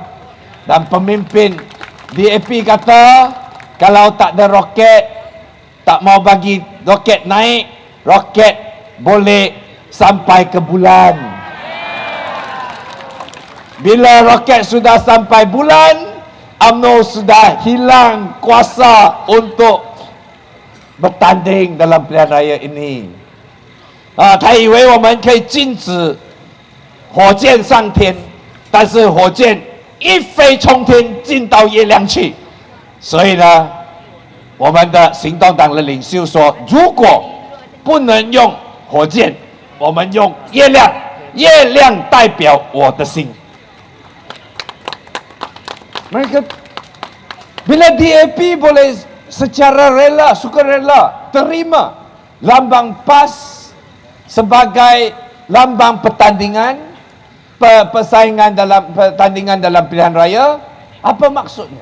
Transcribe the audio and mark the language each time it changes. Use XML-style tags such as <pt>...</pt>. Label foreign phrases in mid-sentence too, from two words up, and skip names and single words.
<ms>Dan pemimpin DAP kata kalau tak ada roket, tak mau bagi roket naik, roket boleh sampai ke bulan. Bila roket sudah sampai bulan, UMNO sudah hilang kuasa untuk bertanding dalam pilihan raya ini.</ms> <zh>他以为我们可以禁止火箭上天，但是火箭一飞冲天进到月亮去。所以呢，我们的行动党的领袖说，如果不能用火箭，我们用月亮，月亮代表我的心。</zh> <ms>Mereka bila DAP boleh secara rela, sukarela terima lambang PAS sebagai lambang pertandingan, persaingan dalam pertandingan dalam pilihan raya, apa maksudnya?</ms>